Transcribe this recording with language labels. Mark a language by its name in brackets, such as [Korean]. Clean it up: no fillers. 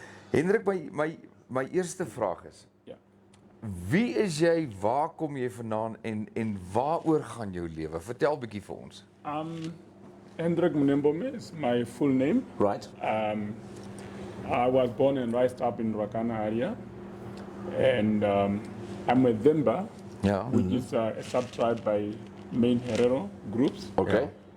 [Afrikaans] Hendrik, my eerste vraag is: Ja. wie is jy, waar kom jy vandaan en waaroor gaan jou lewe? Vertel bietjie vir ons. [English] Hendrick Munembome is my full name. Right. I was born and raised up in Rakana area, and I'm a Demba, [Afrikaans] Ja. [English] which is a sub-tribe by main Herero groups. Okay.